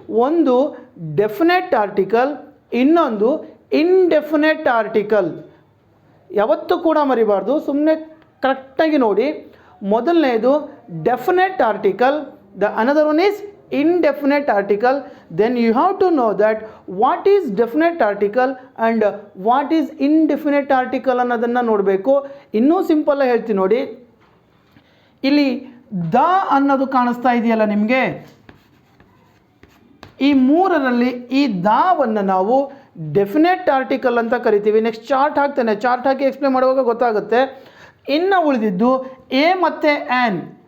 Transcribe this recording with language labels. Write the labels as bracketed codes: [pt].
[kn] ಒಂದು definite article, ಇನ್ನೊಂದು indefinite article. ಯಾವತ್ತೂ ಕೂಡ ಮರಿಬಾರ್ದು, ಸುಮ್ಮನೆ ಕರೆಕ್ಟಾಗಿ ನೋಡಿ. ಮೊದಲನೇದು definite article, [en] The another one is indefinite article. Then you have to know that what is definite article and what is indefinite article [kn] ಅನ್ನೋದನ್ನು ನೋಡಬೇಕು. ಇನ್ನೂ ಸಿಂಪಲ್ ಹೇಳ್ತೀನಿ ನೋಡಿ. ಇಲ್ಲಿ ದ ಅನ್ನೋದು ಕಾಣಿಸ್ತಾ ಇದೆಯಲ್ಲ ನಿಮಗೆ, ಈ ಮೂರರಲ್ಲಿ ಈ ದಾವನ್ನು ನಾವು ಡೆಫಿನೆಟ್ ಆರ್ಟಿಕಲ್ ಅಂತ ಕರಿತೀವಿ. ನೆಕ್ಸ್ಟ್ ಚಾರ್ಟ್ ಹಾಕ್ತೇನೆ, ಚಾರ್ಟ್ ಹಾಕಿ ಎಕ್ಸ್ಪ್ಲೇನ್ ಮಾಡುವಾಗ ಗೊತ್ತಾಗುತ್ತೆ. ಇನ್ನು ಉಳಿದಿದ್ದು ಎ ಮತ್ತು ಆ್ಯನ್.